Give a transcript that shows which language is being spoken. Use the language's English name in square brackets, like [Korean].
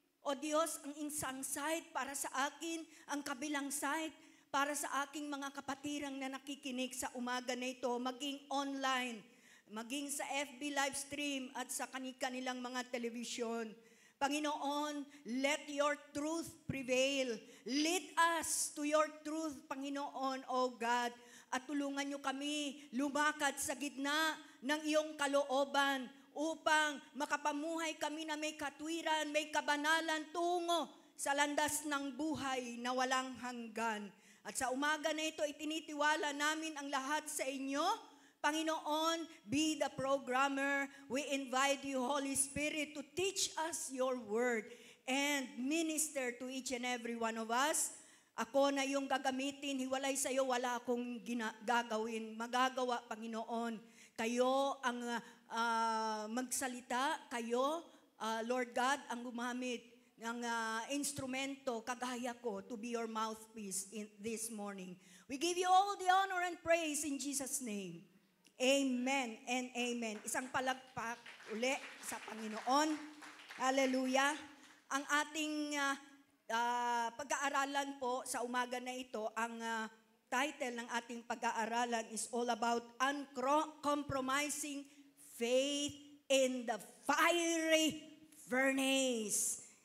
[Filipino] O Diyos, ang isang side para sa akin, ang kabilang side para sa aking mga kapatirang na nakikinig sa umaga na ito, maging online, maging sa FB live stream at sa kanilang mga telebisyon. [English] Panginoon, let your truth prevail. Lead us to your truth, Panginoon, O God. [Filipino] At tulungan niyo kami lumakad sa gitna ng iyong kalooban upang makapamuhay kami na may katwiran, may kabanalan tungo sa landas ng buhay na walang hanggan. At sa umaga na ito, itinitiwala namin ang lahat sa inyo. [English] Panginoon, be the programmer. We invite you, Holy Spirit, to teach us your word and minister to each and every one of us. [Filipino] Ako na yung gagamitin, hiwalay sa iyo, wala akong gagawin. Magagawa, Panginoon. Kayo ang magsalita, kayo, Lord God, ang gumamit ng instrumento, kagaya ko, [English] to be your mouthpiece in this morning. We give you all the honor and praise in Jesus' name. Amen and amen. [Filipino] Isang palagpak uli sa Panginoon. Hallelujah. Ang ating pag-aaralan po sa umaga na ito, ang title ng ating pag-aaralan is [English] all about uncompromising faith in the fiery furnace.